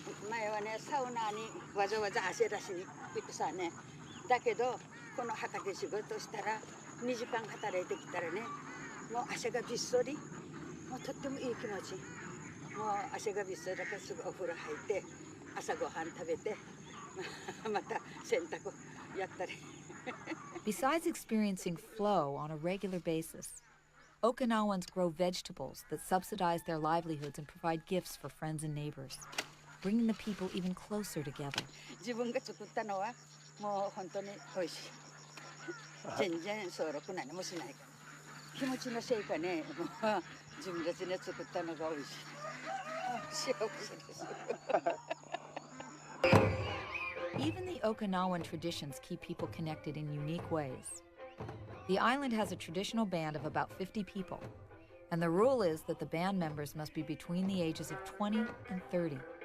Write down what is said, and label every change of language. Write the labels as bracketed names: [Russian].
[Japanese] 前はね、サウナにわざわざ汗出しに行ってさね、だけどこの畑仕事したら2時間働いてきたらね、もう汗がびっそり、もうとってもいい気持ち。もう汗がびっそりだからすぐお風呂入って朝ごはん食べてまた洗濯やったり。 [English] Besides experiencing flow on a regular basis, Okinawans grow vegetables that subsidize their livelihoods and provide gifts for friends and neighbors, bringing the people even closer together. [Japanese] 自分が作ったのはもう本当に美味しい。全然総力何もしないから。気持ちのせいかね、もう自分たちで作ったのが美味しい。幸せです。 [English] Even the Okinawan traditions keep people connected in unique ways. The island has a traditional band of about 50 people, and the rule is that the band members must be between the ages of 20 and 30.